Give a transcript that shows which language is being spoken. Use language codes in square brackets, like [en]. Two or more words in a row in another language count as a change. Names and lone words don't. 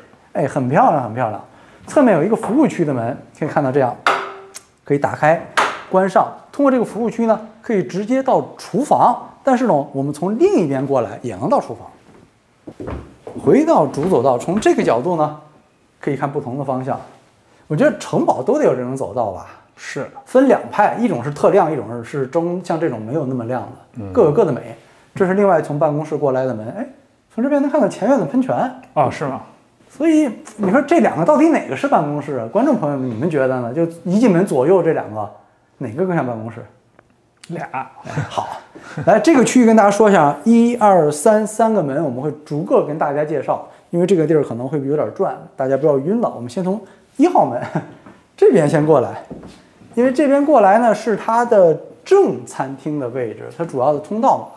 [zh] 哎，很漂亮，很漂亮。側面有一個服務區的門，可以看到這樣，可以打開、關上。通過這個服務區呢，可以直接到廚房。但是呢，我們從另一邊過來也能到廚房。回到主走道，從這個角度呢，可以看不同的方向。我覺得城堡都得有這種走道吧？是，分2派，一種是特亮，一种是像这种没有那麼亮的，各有各的美。這是另外從辦公室過來的門，哎，從這邊能看到前院的噴泉。哦，是嗎？所以你說這2個到底哪個是辦公室啊？觀眾朋友們，你們覺得呢？就一進門左右這2個，哪個更像辦公室？2。好，來這個區域跟大家說一下，1、2、3個門，我們會逐個跟大家介紹，因為這個地兒可能會有點轉，大家不要暈了。我們先從1號門這邊先過來，因為這邊過來呢是它的正餐廳的位置，它主要的通道嘛。